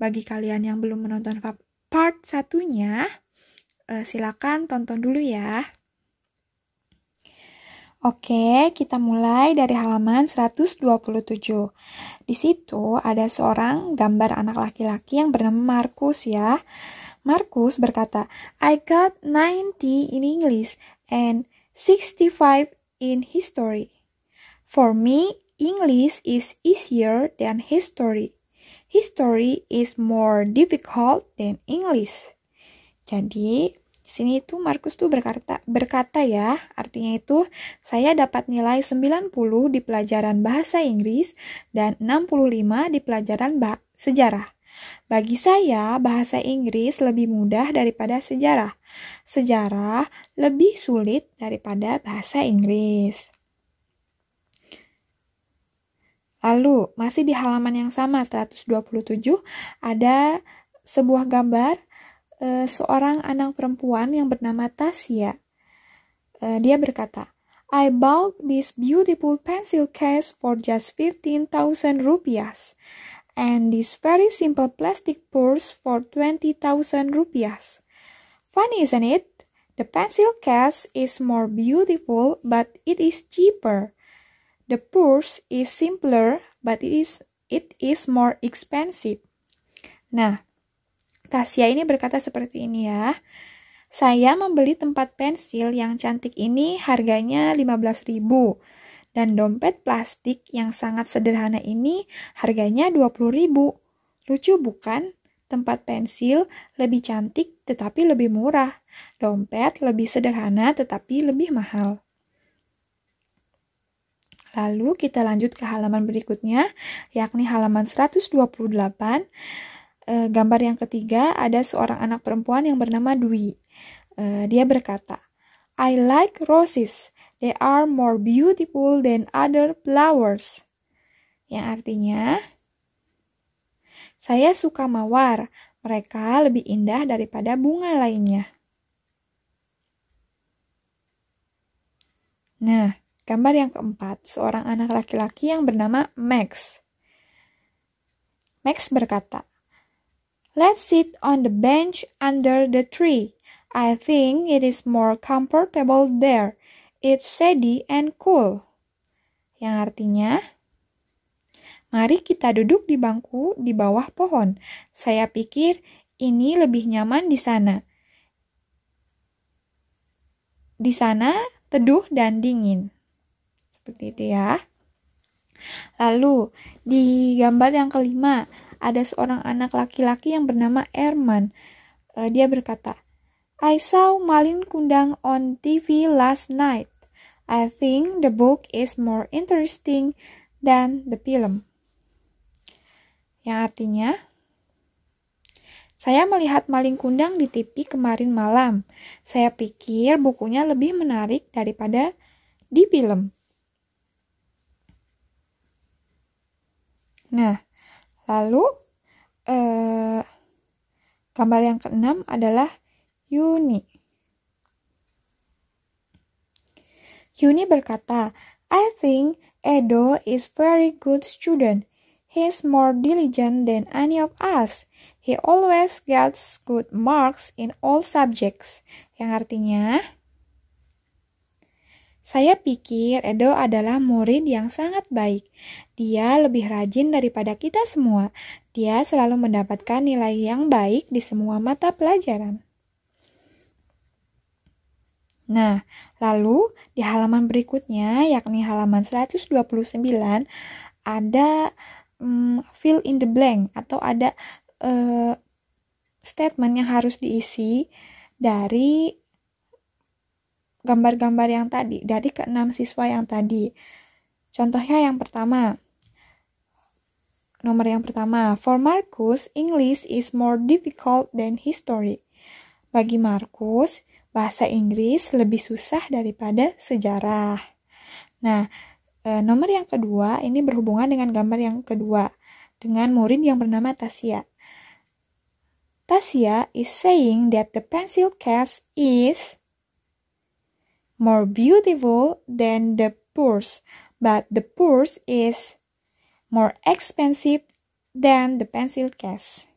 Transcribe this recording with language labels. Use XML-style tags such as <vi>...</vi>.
<id>Bagi kalian yang belum menonton part satunya, silakan tonton dulu ya. Oke, kita mulai dari halaman 127. Di situ ada seorang gambar anak laki-laki yang bernama Markus ya.</id> <en>Markus</en> <id>berkata,</id> <en>I got 90 in English and 65 in history. For me, English is easier than history. History is more difficult than English.</en> <id>Jadi, di sini tuh Markus tuh berkata ya, artinya itu saya dapat nilai 90 di pelajaran bahasa Inggris dan 65 di pelajaran sejarah. Bagi saya, bahasa Inggris lebih mudah daripada sejarah. Sejarah lebih sulit daripada bahasa Inggris. Lalu, masih di halaman yang sama, 127, ada sebuah gambar seorang anak perempuan yang bernama Tasya. Dia berkata,</id> <en>I bought this beautiful pencil case for just 15,000 rupiahs and this very simple plastic purse for 20,000 rupiahs. Funny, isn't it? The pencil case is more beautiful, but it is cheaper. The purse is simpler, but it is more expensive.</en> <id>Nah, Tasya ini berkata seperti ini ya. Saya membeli tempat pensil yang cantik ini harganya 15.000 dan dompet plastik yang sangat sederhana ini harganya 20.000. Lucu bukan? Tempat pensil lebih cantik tetapi lebih murah. Dompet lebih sederhana tetapi lebih mahal. Lalu kita lanjut ke halaman berikutnya, yakni halaman 128. Gambar yang ketiga ada seorang anak perempuan yang bernama Dwi. Dia berkata,</id> <en>I like roses. They are more beautiful than other flowers.</en> <id>Yang artinya, saya suka mawar. Mereka lebih indah daripada bunga lainnya. Nah, gambar yang keempat, seorang anak laki-laki yang bernama Max.</id> <en>Max</en> <id>berkata,</id> <en>Let's sit on the bench under the tree. I think it is more comfortable there. It's shady and cool.</en> <id>Yang artinya, mari kita duduk di bangku di bawah pohon. Saya pikir ini lebih nyaman di sana. Di sana teduh dan dingin. Seperti itu ya. Lalu, di gambar yang kelima, ada seorang anak laki-laki yang bernama Erman. Dia berkata,</id> <en>I saw Malin Kundang on TV last night. I think the book is more interesting than the film.</en> <id>Yang artinya, saya melihat Malin Kundang di TV kemarin malam. Saya pikir bukunya lebih menarik daripada di film. Nah, lalu gambar yang keenam adalah Yuni.</id> <en>Yuni</en> <id>berkata,</id> <en>I think Edo is very good student. He's more diligent than any of us. He always gets good marks in all subjects.</en> <id>Yang artinya, saya pikir Edo adalah murid yang sangat baik. Dia lebih rajin daripada kita semua. Dia selalu mendapatkan nilai yang baik di semua mata pelajaran. Nah, lalu di halaman berikutnya, yakni halaman 129, ada</id> <en>fill in the blank</en> <id>atau ada statement yang harus diisi dari gambar-gambar yang tadi, dari ke-6 siswa yang tadi. Contohnya yang pertama, nomor yang pertama,</id> <en>for Marcus, English is more difficult than history.</en> <id>Bagi Marcus, bahasa Inggris lebih susah daripada sejarah. Nah, nomor yang kedua, ini berhubungan dengan gambar yang kedua, dengan murid yang bernama Tasya.</id> <en>Tasya is saying that the pencil case is more beautiful than the purse, but the purse is more expensive than the pencil case.</en>